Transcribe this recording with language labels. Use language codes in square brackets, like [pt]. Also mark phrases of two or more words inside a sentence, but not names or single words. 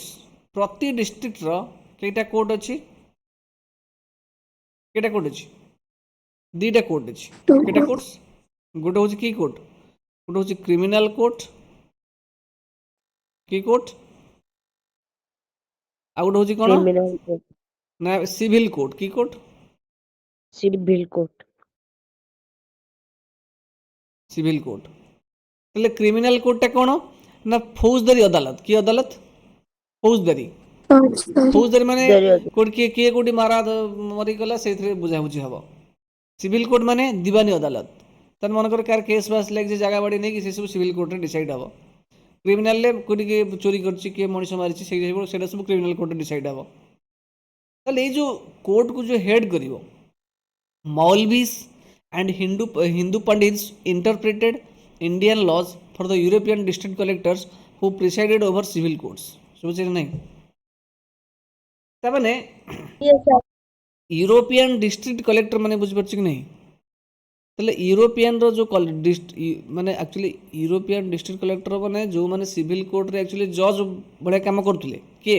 [or] ପ୍ରତି ଡିଷ୍ଟ୍ରିକ୍ଟର କେଇଟା କୋର୍ଟ ଅଛି? କେଇଟା କୋର୍ଟ ଅଛି? 2ଟା କୋର୍ଟ ଅଛି। [en] Two. [or] କେଇଟା କୋର୍ଟସ୍? ଗୋଟେ ହେଉଛି କି କୋର୍ଟ? ଗୋଟେ ହେଉଛି [en] criminal court, [or] କି କୋର୍ଟ? ଆଉ ଗୋଟେ ହେଉଛି କ'ଣ [en] Criminal court, [or] ନା [en] civil court. [or] କି କୋର୍ଟ? [en] civil court, civil court. [or] ତାହେଲେ [en] criminal courtଟା [or] କ'ଣ ନା ଫୌଜଦାରୀ ଅଦାଲତ। କି ଅଦାଲତ? ଫୌଜଦାରୀ। [en] Sorry. [or] ଫୌଜଦାରୀ ମାନେ [en] there are [or] କୋଉଠି କିଏ କୋଉଠି ମରିଗଲା ସେଇଥିରେ ବୁଝାବୁଝି ହେବ। [en] civil court [or] ମାନେ ଦିବାନୀ ଅଦାଲତ। ତାର ମନେକର କାହାର କେସ୍ ବାସ୍ ଲାଗିଛି ଜାଗା ବାଡ଼ି ନେଇକି ସେସବୁ [en] civil courtରେ decide [or] ହେବ। କ୍ରିମିନାଲରେ କୋଉଠି କିଏ ଚୋରି କରିଛି, କିଏ ମଣିଷ ମାରିଛି, ସେଇଟା ସବୁ [en] criminal courtରେ decide [or] ହେବ। ତାହେଲେ ଏଇ ଯେଉଁ କୋର୍ଟକୁ ଯେଉଁ ହେଡ୍ କରିବ, [en] ମୌଲଭିସ୍ and Hindu Pandits interpreted Indian laws for the European district collectors who presided over civil courts. [or] ବୁଝିଲେ ନା ନାହିଁ? ତାମାନେ [en] Yes, sir. European district collector [or] ମାନେ ବୁଝିପାରୁଛ କି ନାହିଁ? ତାହେଲେ ୟୁରୋପିଆନ୍ର ଯେଉଁ ମାନେ [en] actually European district collector [or] ମାନେ ଯେଉଁମାନେ [en] civil courtରେ actually judge [or] ଭଳିଆ କାମ କରୁଥିଲେ, କିଏ?